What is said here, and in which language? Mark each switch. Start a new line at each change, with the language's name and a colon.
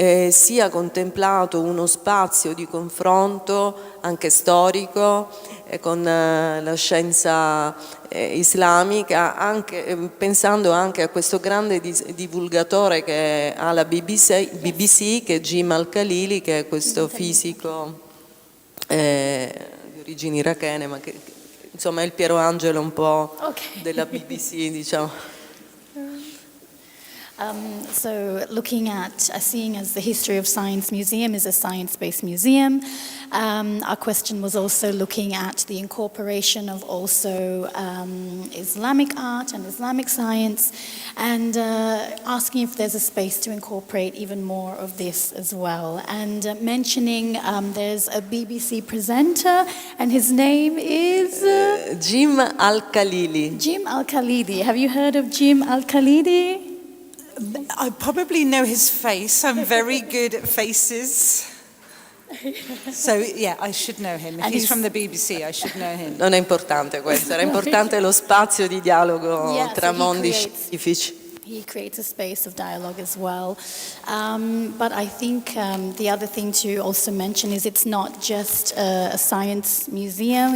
Italian: sia contemplato uno spazio di confronto anche storico con la scienza islamica, anche, pensando anche a questo grande divulgatore che ha la BBC, che è Jim Al-Khalili, che è questo fisico di origini irachene, ma che insomma è il Piero Angelo un po' della BBC, diciamo.
English: So looking at, seeing as the History of Science Museum is a science-based museum, our question was also looking at the incorporation of also Islamic art and Islamic science, and asking if there's a space to incorporate even more of this as well. And mentioning there's a BBC presenter, and his name is? Jim Al-Khalili. Jim Al-Khalidi. Have you heard of Jim Al-Khalidi? I probably know his face. I'm very good at faces. So yeah, I should know him. If he's from the BBC, I should know him.
Italian: Non è importante questo, era importante lo spazio di dialogo tra mondi scientifici.
English: He creates a space of dialogue as well. But I think the other thing to also mention is it's not just a science museum.